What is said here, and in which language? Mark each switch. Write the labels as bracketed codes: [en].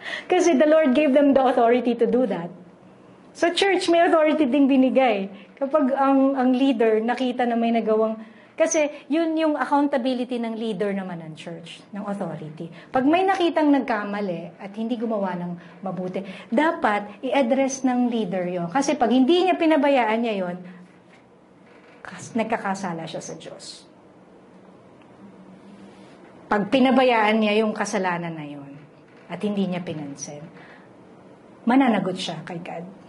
[tl] Kasi [en] the Lord gave them the authority to do that. [tl] Sa church, may authority ding binigay. Kapag ang leader nakita na may nagawang... Kasi yun yung accountability ng leader naman ng church, ng authority. Pag may nakitang nagkamali at hindi gumawa ng mabuti, dapat i-address ng leader yon. Kasi pag hindi niya pinabayaan niya yon, nagkakasala siya sa Diyos. Pag pinabayaan niya yung kasalanan na yon at hindi niya pinansin, mananagot siya kay God.